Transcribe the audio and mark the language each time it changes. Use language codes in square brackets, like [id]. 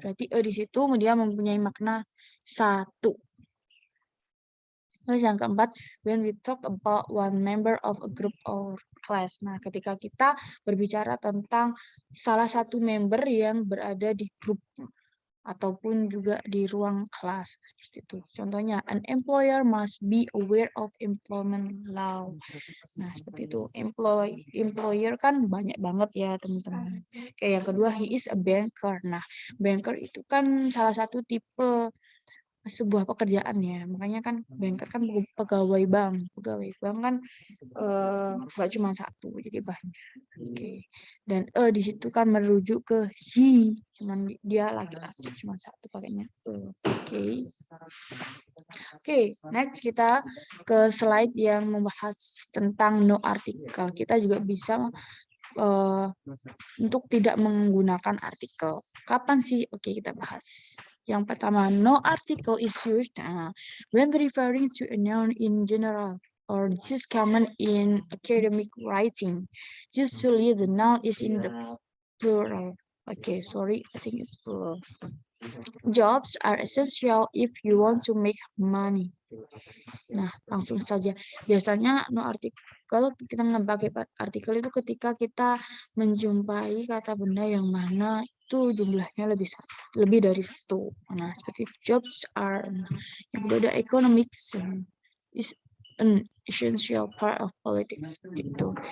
[id] Berarti di situ dia mempunyai makna 1. Terus yang keempat, [en] when we talk about one member of a group or class. [id] Nah, ketika kita berbicara tentang salah satu member yang berada di grup ataupun juga di ruang kelas seperti itu. Contohnya, [en] an employer must be aware of employment law. [id] Nah, seperti itu. Employer kan banyak banget ya, teman-teman. Kayak yang kedua, [en] he is a banker. [id] Nah, banker itu kan salah satu tipe sebuah pekerjaan ya. Makanya kan banker kan pegawai bank. Pegawai bank kan nggak cuma satu, jadi banyak. Oke. Dan di situ kan merujuk ke he, cuman dia laki-laki cuma satu pakainya. Oke. Oke, next kita ke slide yang membahas tentang no artikel. Kita juga bisa untuk tidak menggunakan artikel. Kapan sih? Oke, kita bahas. Yang pertama, [en] no article is used when referring to a noun in general, or this is common in academic writing. Usually the noun is in the plural. Okay, sorry, I think it's plural. Jobs are essential if you want to make money. [id] Nah, langsung saja. Biasanya no artikel, kita pakai artikel itu ketika kita menjumpai kata benda yang mana itu jumlahnya lebih dari satu. Nah, seperti [en] jobs are. [id] Yang kedua ada [en] economics is an essential part of politics. [id] Gitu.